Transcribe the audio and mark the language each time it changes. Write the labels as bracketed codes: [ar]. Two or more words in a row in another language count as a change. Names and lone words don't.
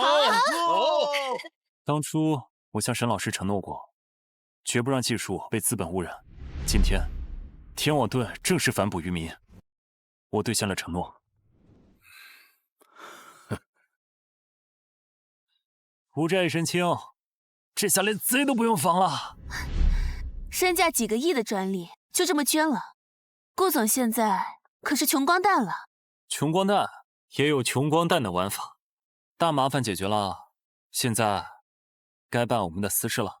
[zh] 当初我向沈老师承诺过，绝不让技术被资本污染。今天，天网盾正式反哺于民，我兑现了承诺。无债一身輕，这下連賊都不用防了。身價幾個億的專利就這麼捐了，顧總現在可是窮光蛋了。窮光蛋也有窮光蛋的玩法，大麻煩解決了，現在該辦我們的私事了。